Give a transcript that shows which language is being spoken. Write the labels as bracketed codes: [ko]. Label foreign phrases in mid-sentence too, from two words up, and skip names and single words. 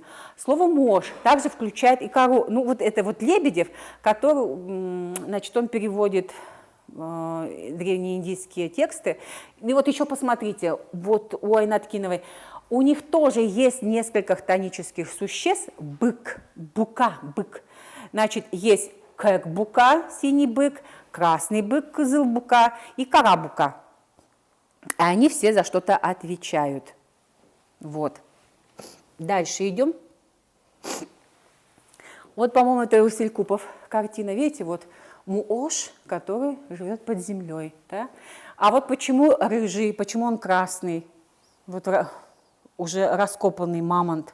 [ru] Слово Мош также включает и корову. Ну, вот это вот Лебедев, который, значит, он переводит древнеиндийские тексты. И вот еще посмотрите, вот у Айнаткиновой, у них тоже есть несколько хтонических существ. Бык, бука, бык. Значит, есть кэк-бука, синий бык, красный бык, кызыл-бука и кара-бука. А они все за что-то отвечают. Вот. Дальше идем. Вот, по-моему, это у селькупов картина. Видите, вот Муош, который живет под землей. Да? А вот почему рыжий, почему он красный? Вот уже раскопанный мамонт.